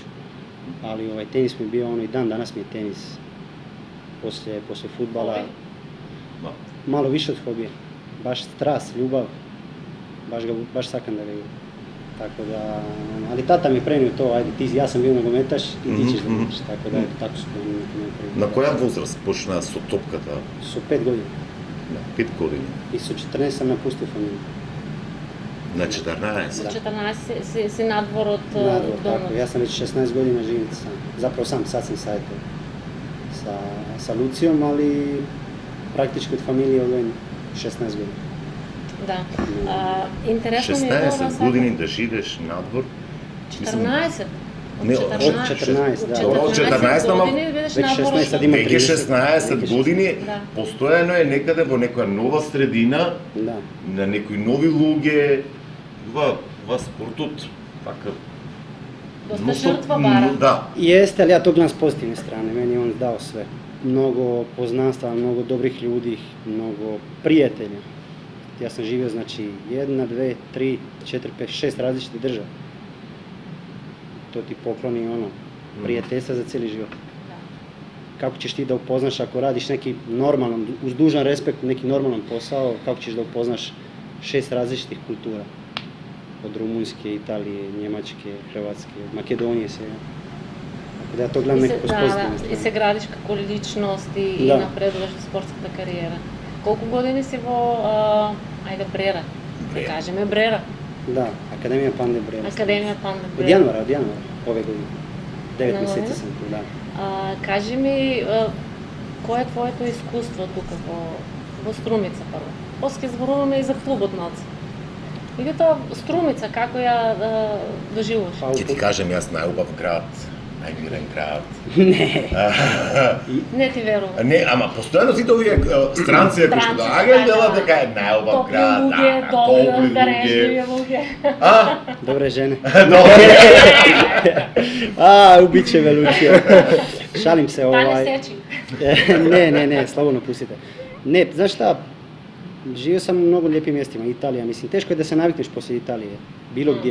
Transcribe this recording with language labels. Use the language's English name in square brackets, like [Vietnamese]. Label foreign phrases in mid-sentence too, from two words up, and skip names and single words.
[Croatian] Ali tenis mi je bio ono i dan danas mi je tenis poslije fudbala malo više od hobija. Baš strast, ljubav, baš sakam da ga igram. Tako da, ali tata mi je prenio to, ajde, ja sam bio nogometaš i ti ćeš da igraš, tako da, tako su to mi prenio. [Macedonian] На која возраст почна со топката? [Croatian] Su 5 godina [Macedonian] На 5 години. [Croatian] i sa 14 sam napustio familiju. [Macedonian] На 14. Со 14 си надвор од Nadvor, домот. [Croatian] tako, ja sam već 16 godina živim sam. Zapravo sad sam sa Lucijom, ali praktički od familije odvojen 16 godina. [Macedonian] Да. Интересно ми е тоа 16 години да живееш надвор. 14. Не, [Croatian] od 14, da. [Macedonian] Од 14, ама години бидеш Веќе надвор 16, [Croatian] sad ima [Macedonian] веќе 30. 16 години, Да. постојано е некаде во некоја нова средина, [Croatian] Da. [Macedonian] на некои нови луѓе, во спортот, така. Доста жртва бара. Да. [Croatian] Jeste, ali ja to gledam s pozitivne strane, meni je on dao sve. Mnogo poznanstva, mnogo dobrih ljudi, mnogo prijatelja. Ja sam živio, znači, 1, 2, 3, 4, 5, 6 različitih država. To ti pokloni ono, prijateljstva za cijeli život. Kako ćeš ti da upoznaš ako radiš neki normalan, uz dužan respekt, neki normalan posao, kako ćeš da upoznaš 6 različitih kultura. Od Rumunjske, Italije, Njemačke, Hrvatske, Makedonije se. Tako da ja to gledam nekako s pozitivne [Macedonian] И [Croatian] strane. [Macedonian] се градиш како личност и Да. напредуваш во спортската кариера. Колку години си во ајде Брера? Да кажеме Брера. [Croatian] Da, Akademija Pande Brera. [Macedonian] Академија Панда [Croatian] Od [Macedonian] Брера. [Croatian] januara ove godine. 9 [Macedonian] Една [Croatian] mjeseci [Macedonian] година? [Croatian] sam tu, da. [Macedonian] Кажи ми, кое е твоето искуство тука во Струмица прво? После зборуваме и за клубот малце. Меѓутоа, Струмица, како ја доживуваш? [Croatian] Pa [Macedonian] Ќе ти кажем јас најубав град, најмирен град. [Croatian] Ne, [Macedonian] Не ти верувам. Не, ама постојано сите овие странци кои што доаѓаат велат дека е најубав Топли град, луѓе, добри, дарежливи луѓе. А? [Croatian] dobre žene. [Macedonian] Добре. [Croatian] Ubit će me Lucio. Šalim se, [Macedonian] Тане сечи. [Croatian] Ne, slobodno pustite. Ne, znaš šta, živio sam u mnogo lijepim mjestima, Italija, mislim, teško je da se navikneš poslije Italije, bilo gdje.